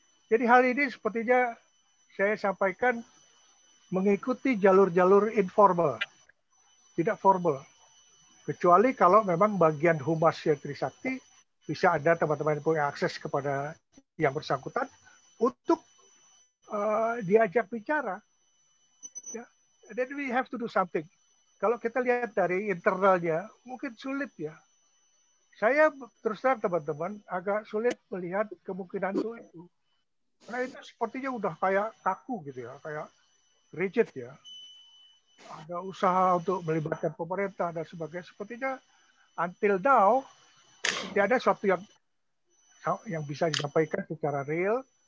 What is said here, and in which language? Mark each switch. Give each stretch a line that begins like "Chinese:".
Indonesian: Jadi hal ini sepertinya saya sampaikan mengikuti jalur-jalur informal, tidak formal. Kecuali kalau memang bagian humas Trisakti bisa ada teman-teman yang punya akses kepada yang bersangkutan untuk diajak bicara.
English: Ya, then we have to do something.
Indonesian: Kalau kita lihat dari internalnya, mungkin sulit ya. Saya terus terang teman-teman agak sulit melihat kemungkinan itu. Karena itu sepertinya udah kayak kaku gitu ya, kayak rigid ya. Ada usaha untuk melibatkan pemerintah dan sebagainya. Sepertinya
English: until now
Indonesian: tidak ada sesuatu yang bisa disampaikan secara real.